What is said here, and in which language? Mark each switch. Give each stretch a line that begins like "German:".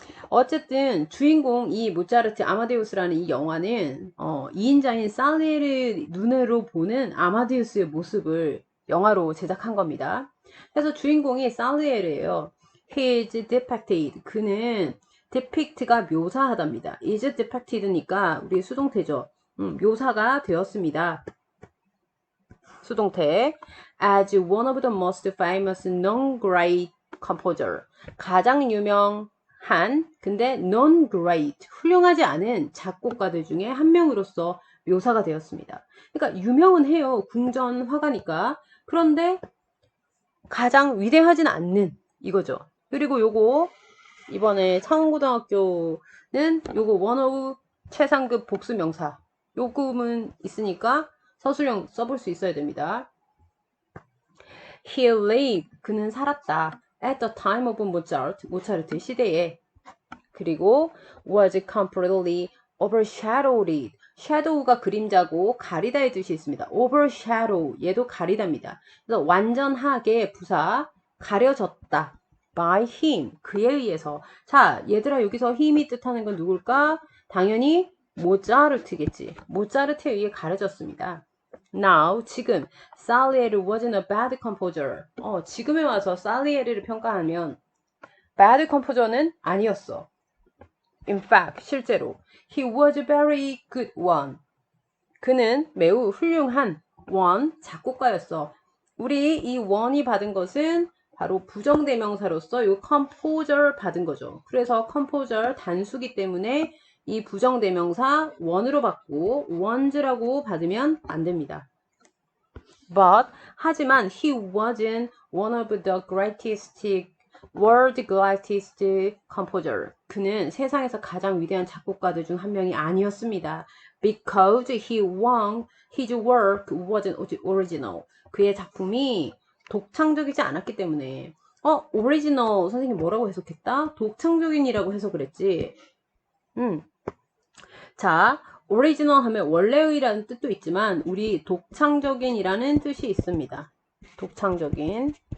Korean: 어쨌든 주인공 이 모차르트 아마데우스라는 이 영화는 2인자인 살리에르 눈으로 보는 아마데우스의 모습을 영화로 제작한 겁니다. 그래서 주인공이 살리에르예요.
English: He is depicted.
Korean: 그는 depict가 묘사하답니다. is depicted니까 우리 수동태죠. 묘사가 되었습니다. 수동태.
English: As one of the most famous non-great composer.
Korean: 가장 유명한 근데 non-great 훌륭하지 않은 작곡가들 중에 한 명으로서 묘사가 되었습니다. 그러니까 유명은 해요. 궁전 화가니까. 그런데 가장 위대하진 않는 이거죠. 그리고 요거 이번에 창원고등학교는 요거 원어우 최상급 복수명사 요금은 있으니까 서술형 써볼 수 있어야 됩니다.
English: He lived.
Korean: 그는 살았다.
English: At the time of Mozart.
Korean: 모차르트 시대에. 그리고
English: was completely overshadowed.
Korean: shadow가 그림자고 가리다의 뜻이 있습니다. overshadow. 얘도 가리다입니다. 그래서 완전하게 부사 가려졌다.
English: by him.
Korean: 그에 의해서. 자, 얘들아 여기서 힘이 뜻하는 건 누굴까? 당연히 모차르트겠지. 모차르트에 의해 가려졌습니다.
English: Now,
Korean: 지금
English: Salieri wasn't a bad composer.
Korean: 지금에 와서 살리에르를 평가하면
English: bad composer
Korean: 는 아니었어.
English: In fact,
Korean: 실제로
English: he was a very good one.
Korean: 그는 매우 훌륭한 one, 작곡가였어. 우리 이 one이 받은 것은 바로 부정대명사로서 이 composer 받은 거죠. 그래서 composer 단수기 때문에 이 부정대명사 one으로 받고 ones라고 받으면 안 됩니다.
English: But
Korean: 하지만
English: he wasn't one of the greatest world greatest composer.
Korean: 그는 세상에서 가장 위대한 작곡가들 중 한 명이 아니었습니다.
English: Because his work wasn't original.
Korean: 그의 작품이 독창적이지 않았기 때문에. 오리지널 선생님 뭐라고 해석했다? 독창적인이라고 해석을 했지. 자, 오리지널 하면 원래의라는 뜻도 있지만 우리 독창적인이라는 뜻이 있습니다. 독창적인.